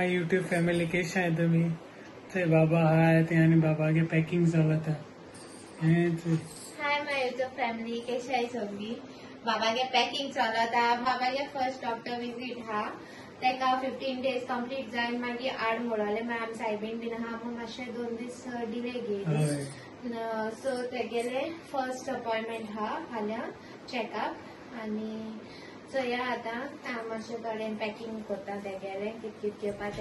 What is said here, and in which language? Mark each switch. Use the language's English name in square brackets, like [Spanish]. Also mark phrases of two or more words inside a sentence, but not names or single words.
[English] YouTube family [Marathi] कशा आहे तुम्ही? ते बाबा आहेत आणि [Konkani] बाबागे पॅकिंग चलत [English] Hi my YouTube family [Marathi] कशा आहे सगळी? [Konkani] बाबागे पॅकिंग चलता. बाबागे [English] first doctor visit [Konkani] हा तेका 15 [English] days complete [Konkani] जावन मागीर आड म्हणले मॅम सायबीन बीन हा मग मातशे 2 दीस डिले गेली. सो तेगेले [English] first appointment [Konkani] हा फाल्यां चेकअप आणि चया आता मातशे थोडे पॅकिंग करता तेगेले कित कित घेवपाचें.